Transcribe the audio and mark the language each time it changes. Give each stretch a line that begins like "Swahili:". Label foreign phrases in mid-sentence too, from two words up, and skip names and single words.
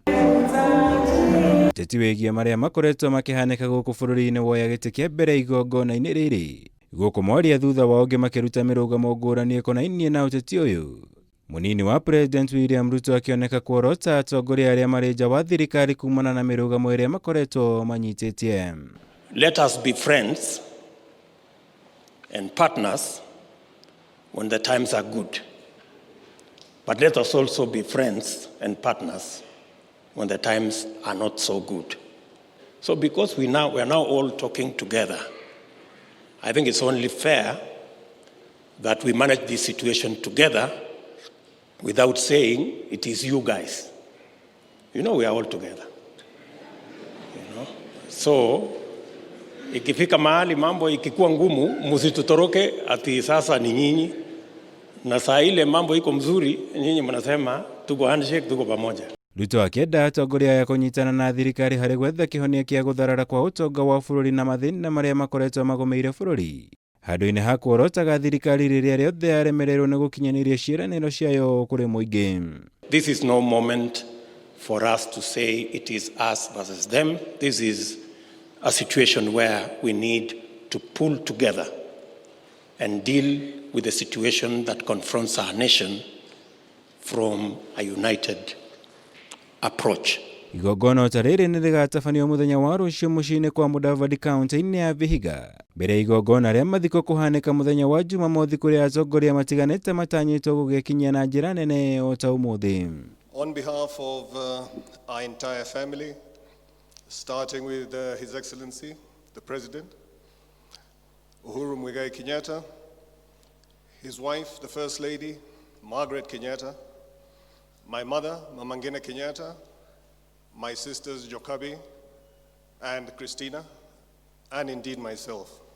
Kikuyu: Ũteti wĩgiĩ marĩa makoretwo makĩhanĩka gũkũ bururi-ini woya gĩtĩ kĩa mbere igongona-ini rĩrĩ, gũkũ moria thutha wa ũngĩ makĩruta mĩrũgamo ngũrani ĩkonainie na ũteti ũyũ. Munini wa President William Ruto akioneka kuorota atongoria arĩa marĩ nja wa thirikari kumana na mĩrũgamo ĩrĩa makoretwo manyitĩtie.
English: Let us be friends and partners when the times are good. But let us also be friends and partners when the times are not so good. So because we are now all talking together, I think it's only fair that we manage this situation together without saying it is you guys. You know we are all together. You know?
Swahili: So ikifika mahali mambo ikikuwa ngumu, msitutoroke ati sasa ni nyinyi. Na saa ile mambo iko mzuri, nyinyi mnasema tuko handshake, tuko pamoja.
Kikuyu: Ruto akĩenda atongoria ya kũnyitana na thirikari harĩ gwetha kĩhonia kĩa gũtharara kwa ũtonga wa bũrũri na mathĩna marĩa makoretwo magũmĩire bũrũri. Handũ-inĩ ha kuorotaga thirikari rĩrĩa rĩothe yaremererwo nĩ gũkinyaniria ciĩranĩro ciayo kũrĩ mũingĩ.
English: This is no moment for us to say it is us versus them. This is a situation where we need to pull together and deal with the situation that confronts our nation from a united approach.
Kikuyu: Igongona ta rĩrĩ nĩ rĩgatabanio mũthenya wa rũciũ mũciĩ-inĩ kwa Mudavadi kaunti-inĩ ya Vihiga. Mbere ya igongona rĩa mathiko kũhanĩka mũthenya wa Jumamothi kũrĩa atongoria matiganĩte matanyĩtwo gũgĩkinyia na njĩra nene o ta ũmũthĩ.
English: On behalf of our entire family, starting with His Excellency, the President, Uhuru Kenyatta, his wife, the First Lady, Margaret Kenyatta, my mother, Mama Kenyatta, my sisters Jokabi and Christina, and indeed myself.